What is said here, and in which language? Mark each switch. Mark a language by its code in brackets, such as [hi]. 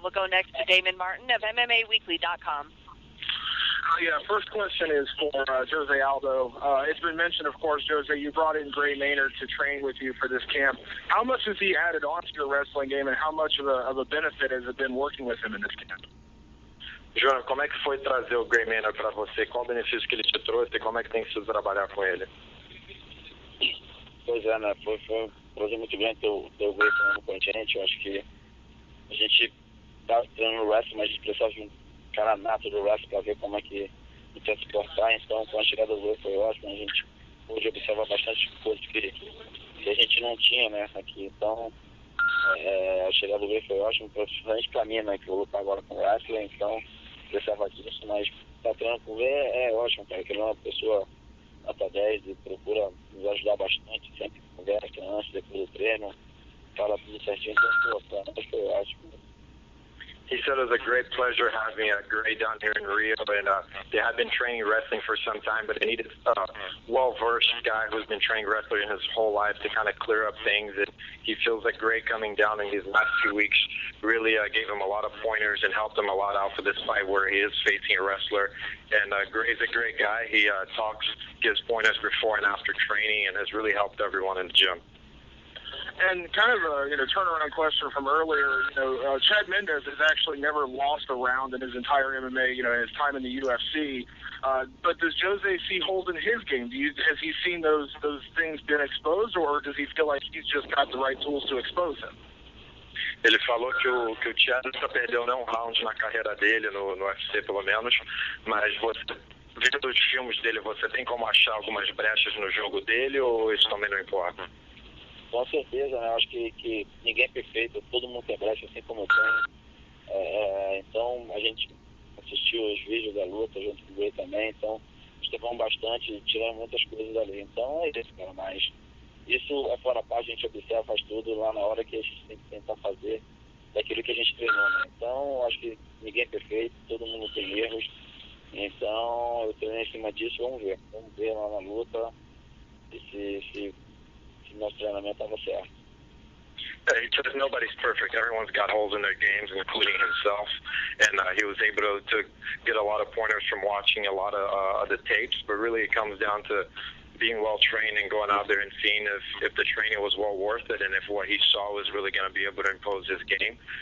[en] We'll go next to Damon Martin of MMAweekly.com. First question is for Jose Aldo. It's been mentioned, of course, Jose, you brought in Gray Maynard to train with you for this camp. How much has he added on to your wrestling game, and how much of a benefit has it been working with him in this camp? [pt] João, como é que foi trazer o Gray Maynard para você? Qual o benefício que ele te trouxe e como é que tem sido trabalhar com ele? Pois é, né? Foi um prazer muito grande ter o Gray treinando com a gente. Eu acho que a gente estava treinando no wrestling, mas a gente precisava de um cara nato do wrestling para ver como é que ele quer se portar. Então, com a chegada do Gray foi ótimo. A gente pôde observar bastante coisas que a gente não tinha, né, aqui. Então, a chegada do Gray foi ótima, principalmente para mim, né, que eu vou lutar agora com o wrestling. Então, precisava disso, mas estar treinando com o Gray é ótimo, cara. Que ele é uma pessoa nota 10 e procura nos ajudar bastante, sempre conversa antes, depois do treino, fala tudo certinho, então, foi ótimo. [en] He said it was a great pleasure having Gray down here in Rio, and they have been training wrestling for some time, but they needed a well-versed guy who's been training wrestling his whole life to kind of clear up things, and he feels that Gray coming down in these last 2 weeks really gave him a lot of pointers and helped him a lot out for this fight where he is facing a wrestler. And Gray's a great guy. He talks, gives pointers before and after training, and has really helped everyone in the gym. And kind of a turnaround question from earlier, Chad Mendes has actually never lost a round in his entire MMA, his time in the UFC. But does Jose see holes in his game? Has he seen those things been exposed, or does he feel like he's just got the right tools to expose him? [pt] Ele falou que o Chad nunca perdeu nenhum round na carreira dele, no UFC pelo menos, mas você, vendo os filmes dele, você tem como achar algumas brechas no jogo dele ou isso também não importa? Com certeza, né? Acho que ninguém é perfeito, todo mundo tem brecha, assim como eu tenho. Então, a gente assistiu os vídeos da luta junto com ele também, então estudamos bastante e tiramos muitas coisas dali. Então, é isso, cara, mas isso é fora a parte, a gente observa, faz tudo lá na hora que a gente tem que tentar fazer daquilo que a gente treinou, né? Então, acho que ninguém é perfeito, todo mundo tem erros. Então, eu treinei em cima disso, vamos ver lá na luta se nosso treinamento estava certo. [en] Yeah, he says nobody's perfect. Everyone's got holes in their games, including himself. And he was able to get a lot of pointers from watching a lot of the tapes. But really, it comes down to being well trained and going out there and seeing if the training was well worth it and if what he saw was really going to be able to impose his game.